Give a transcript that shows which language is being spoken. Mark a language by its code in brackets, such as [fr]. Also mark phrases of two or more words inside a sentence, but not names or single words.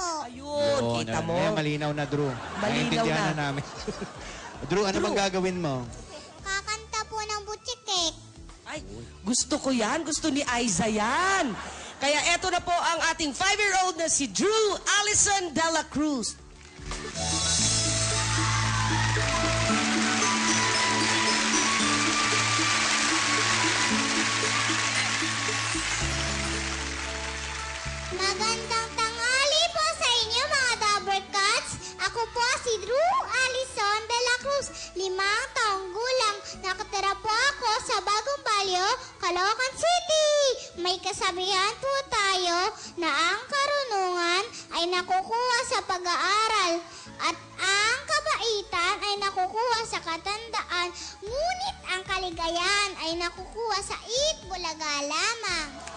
[tl] Ayun, Oo, kita mo. malinaw na, Drew. Malinaw Naiintindihan na. namin. Drew, ano bang gagawin mo? Kakanta po ng butchikek. Ay, gusto ko yan. Gusto ni Aiza yan. Kaya eto na po ang ating 5-year-old na si Drew Allison de la Cruz. Magandang tanghali po sa inyo mga Dabber Cats. Ako po si Drew Allison de la Cruz, 5 taong gulang. Nakatira po ako sa Bagong Balyo, Caloocan City. May kasabihan po tayo na ang karunungan ay nakukuha sa pag-aaral at ang kabaitan ay nakukuha sa katandaan, ngunit ang kaligayahan ay nakukuha sa Itbulaga lamang.